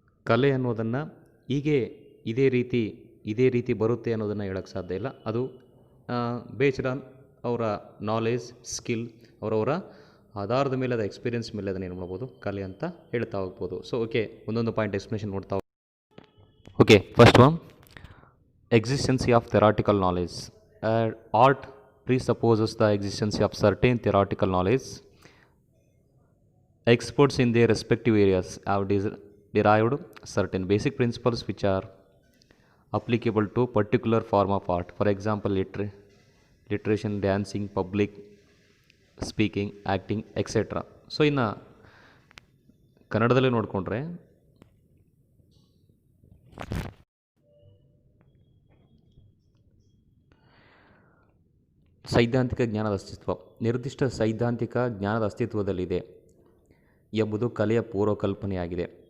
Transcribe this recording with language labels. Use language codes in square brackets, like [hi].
[kn] ಕಲೆ ಅನ್ನೋದನ್ನು ಹೀಗೆ ಇದೇ ರೀತಿ ಬರುತ್ತೆ ಅನ್ನೋದನ್ನು ಹೇಳೋಕ್ಕೆ ಸಾಧ್ಯ ಇಲ್ಲ. ಅದು ಬೇಸ್ಡ್ ಆನ್ ಅವರ ನಾಲೆಜ್, ಸ್ಕಿಲ್, ಅವರವರ ಆಧಾರದ ಮೇಲೆ, ಅದ ಎಕ್ಸ್ಪೀರಿಯನ್ಸ್ ಮೇಲೆ ಅದನ್ನು ಏನು ಮಾಡ್ಬೋದು? ಕಲೆ ಅಂತ ಹೇಳ್ತಾ ಹೋಗ್ಬೋದು. ಸೊ ಓಕೆ, ಒಂದೊಂದು ಪಾಯಿಂಟ್ ಎಕ್ಸ್ಪ್ಲೇಷನ್ ನೋಡ್ತಾ. [en] Okay, first one, existency of theoretical knowledge. Art presupposes the existence of certain theoretical knowledge. Experts in their respective areas have derived certain basic principles which are applicable to particular form of art. For example, literature, dancing, public speaking, acting, etc. [kn] So ಇನ್ನು ಕನ್ನಡದಲ್ಲೇ ನೋಡಿಕೊಂಡ್ರೆ ಸೈದ್ಧಾಂತಿಕ ಜ್ಞಾನದ ಅಸ್ತಿತ್ವ. ನಿರ್ದಿಷ್ಟ ಸೈದ್ಧಾಂತಿಕ ಜ್ಞಾನದ ಅಸ್ತಿತ್ವದಲ್ಲಿದೆ ಎಂಬುದು ಕಲೆಯ ಪೂರ್ವಕಲ್ಪನೆಯಾಗಿದೆ.